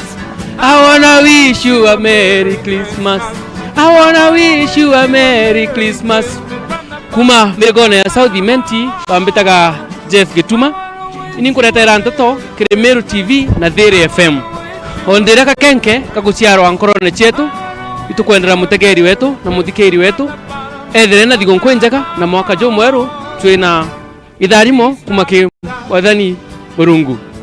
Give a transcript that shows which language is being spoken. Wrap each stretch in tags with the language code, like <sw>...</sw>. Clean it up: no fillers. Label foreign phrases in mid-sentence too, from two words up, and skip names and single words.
<en>I wanna wish you a Merry Christmas. I wanna wish you a Merry Christmas.</en> <mer>Kuma megona ya Saudi Menti wambetaga Jeff Gituma. Ini nkuretera ntoto kire Meru TV na Dhere FM. Ondereka kenke kaguciaro ankorone chetu. Itukwendera mutegeri wetu na muthikeri wetu. Ethere na thigonkwenjaga na mwaka jo mweru twina idharimo kumake wathani Murungu.</mer>